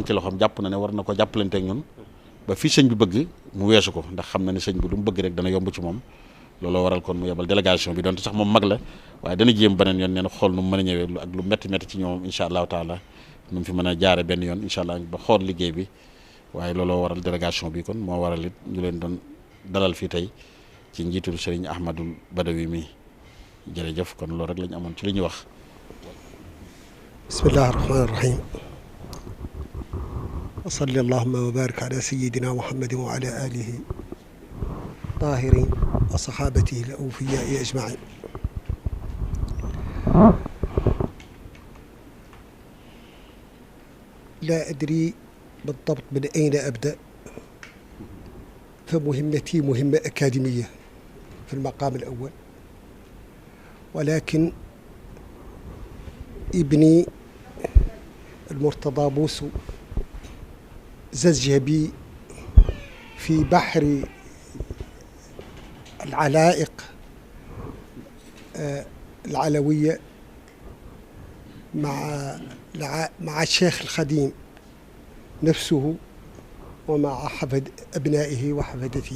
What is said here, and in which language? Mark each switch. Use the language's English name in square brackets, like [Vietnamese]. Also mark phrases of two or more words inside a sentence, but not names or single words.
[Wolof] ci loxoom jàpp na ne war na ko jàppalanteeg ñun ba fii sëñ bi bëgg mu weesu ko ndax xam na ne sëñ bi lu mu bëgg rek dana yomb ci moom looloo waral kon mu yebal délégation bi donte sax moom mag la waaye dana jéem beneen yoon nee na xool nu mu mën a ñëwee ak lu métti ci ñoom [Arabic] إن شاء الله تعالى [Wolof] nu mu fi mën a jaare benn yoon [Arabic] إن شاء الله [Wolof] ba xool liggéey bi waaye looloo waral délégation bi kon moo waral it ñu leen doon dalal fii tey ci njiitul Serigne Ahmadul Badawi mi jërëjëf kon loolu rek lañu amoon ci li ñuy wax. [Arabic] بسم الله الرحمن الرحيم وصل اللهم وبارك على سيدنا محمد وعلى آله الطاهرين وصحابته الأوفياء أجمعين لا أدري بالضبط من أين أبدأ فمهمتي مهمة أكاديمية في المقام الأول ولكن ابني المرتضى بوسو زج بي في بحر العلائق العلوية مع مع الشيخ الخديم نفسه ومع أبنائه وحفدته.